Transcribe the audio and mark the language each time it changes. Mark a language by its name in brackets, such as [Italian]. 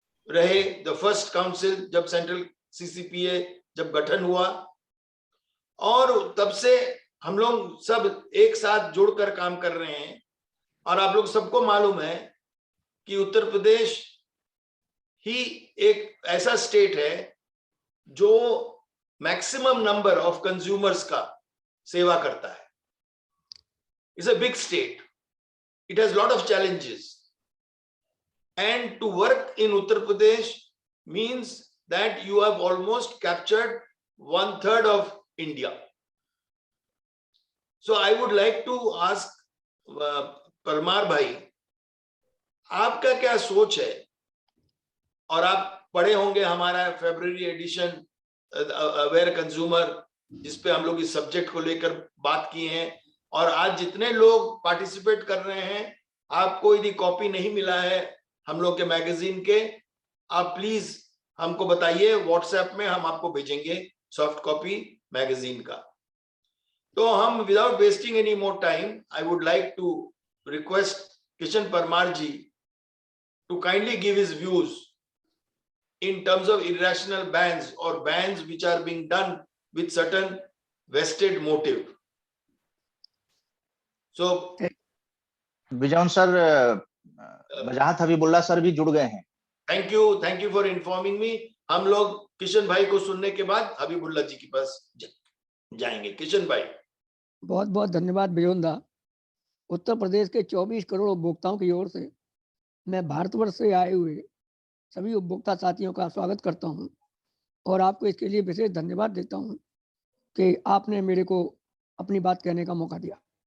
[Hindi] रहे, the first council जब central CCPA जब गठन हुआ, और तब से हम लोग सब एक साथ जुड़कर काम कर रहे हैं। और आप लोग सबको मालूम है कि उत्तर प्रदेश ही एक ऐसा स्टेट है जो मैक्सिमम नंबर ऑफ कंज्यूमर्स का सेवा करता है। [English] It's a big state, it has lot of challenges, and to work in Uttar Pradesh means that you have almost captured 1/3 of India. So I would like to ask Parmar bhai, [Hindi] आपका क्या सोच है? और आप पढ़े होंगे हमारा फरवरी एडिशन अवेयर कंज्यूमर, जिसपे हम लोग इस सब्जेक्ट को लेकर बात किए हैं, और आज जितने लोग पार्टिसिपेट कर रहे हैं, आपको यदि कॉपी नहीं मिला है हम लोग के मैगजीन के, आप प्लीज हमको बताइए, व्हाट्सएप में हम आपको भेजेंगे सॉफ्ट कॉपी मैगजीन का। तो हम [English] Without wasting any more time, I would like to request Kishan Parmar ji to kindly give his views in terms of irrational bans or bans which are being done with certain vested motive. So [Hindi] Vijayan sir, Wajahat Habibullah sir भी जुड़ गए हैं। [English] thank you for informing me. [Hindi] हम लोग किशन भाई को सुनने के बाद हबीबुल्ला जी के पास जाएंगे। किशन भाई, बहुत बहुत धन्यवाद विजयन। उत्तर प्रदेश के 24 करोड़ उपभोक्ताओं की ओर से मैं भारतवर्ष से आए हुए सभी उपभोक्ता साथियों का स्वागत करता हूं, और आपको इसके लिए विशेष धन्यवाद देता हूं कि आपने मेरे को अपनी बात कहने का मौका दिया।